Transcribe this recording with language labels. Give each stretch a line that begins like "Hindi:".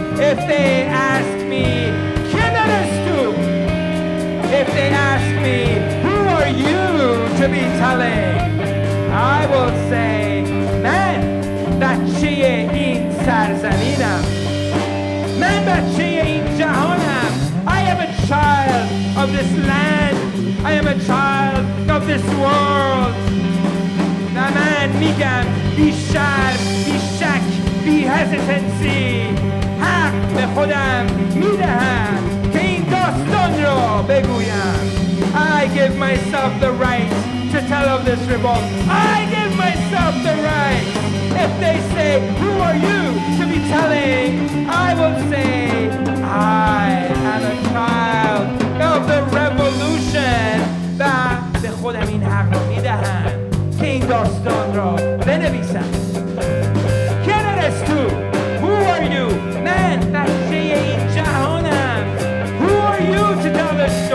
English: If they ask me,
Spanish: ¿quién eres tú?
English: If they ask me, who are you to be telling? I will say,
Persian: من بچه این سرزمینم. من بچه این جهانم.
English: I am a child of this land. I am a child of this world.
Persian: و من میگم بی شرم، بی شک، بی hesitancy حق به خودم میدهم که این داستان را بگویم.
English: I give myself the right to tell of this revolt. I give myself the right. If they say, who are you to be telling? I will say, I am a child of the revolution.
Persian: و به خودم این حق را میدهم که این داستان را بنویسم.
Spanish: ¿Quién eres tú?
English: Who are you?
Persian: من بچه این جهانم.
English: Who are you to tell the